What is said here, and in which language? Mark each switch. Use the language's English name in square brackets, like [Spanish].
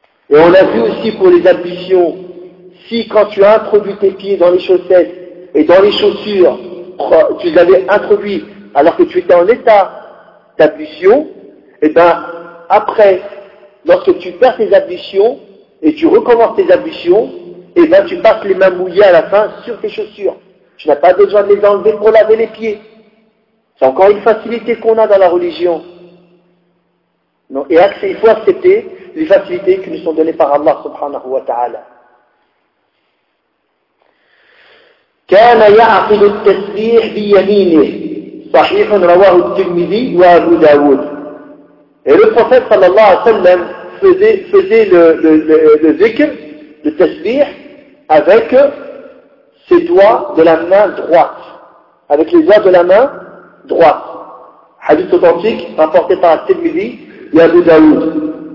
[French] Et on l'a vu aussi pour les ablutions. Si quand tu as introduit tes pieds dans les chaussettes et dans les chaussures, tu les avais introduits alors que tu étais en état d'ablution, et bien après, lorsque tu perds tes ablutions et tu recommences tes ablutions, et bien tu passes les mains mouillées à la fin sur tes chaussures. Tu n'as pas besoin de les enlever pour laver les pieds. C'est encore une facilité qu'on a dans la religion. Non. Et il faut accepter les facilités qui nous sont données par Allah [Arabic] subhanahu wa ta'ala. كان يعقد التسبيح بيمينه صحيح رواه الترمذي وابو داود. [French] Et le prophète [Arabic] sallallahu alayhi wa sallam [French] faisait le zikr, le tasbih, avec ses doigts de la main droite. Avec les doigts de la main droite. Hadith authentique rapporté par al-Tirmidhi et Abu Daoud.